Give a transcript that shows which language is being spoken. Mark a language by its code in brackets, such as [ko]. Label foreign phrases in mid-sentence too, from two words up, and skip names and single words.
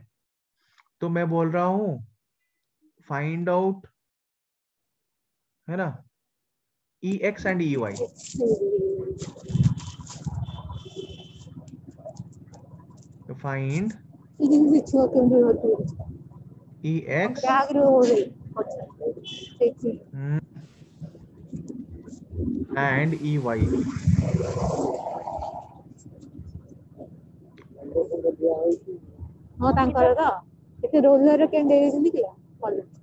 [hi] तो मैं बोल रहा हूं [en] find out, [hi] है ना, [en] E X and E Y. फाइंड [or] ଛୁଆ କେମିତି ହଉଛି [en] E X [or] ବ୍ୟାଗରେ ହଉଛି [en] and E Y. [or] ହଁ ତାଙ୍କର ତ ଏତେ ରୋଲର କେମିତି ଦେଇଛନ୍ତି କି ଭଲ